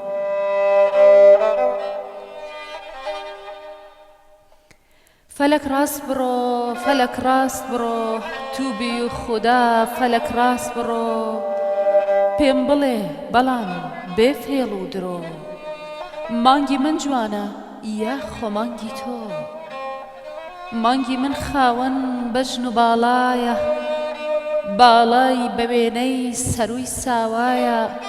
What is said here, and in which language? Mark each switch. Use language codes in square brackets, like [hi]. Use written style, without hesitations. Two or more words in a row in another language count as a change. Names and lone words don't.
[fa] فلک راست برو، فلک راست برو، تو بی خدا فلک راست برو. [ckb] پێم بڵێ بەڵام بێ فێڵ و درۆ، مانگی من جوانە یاخۆ مانگی تۆ. مانگی من خاوەن بەژن و باڵایە، باڵای بە وێنەی سەرووی ساوایە.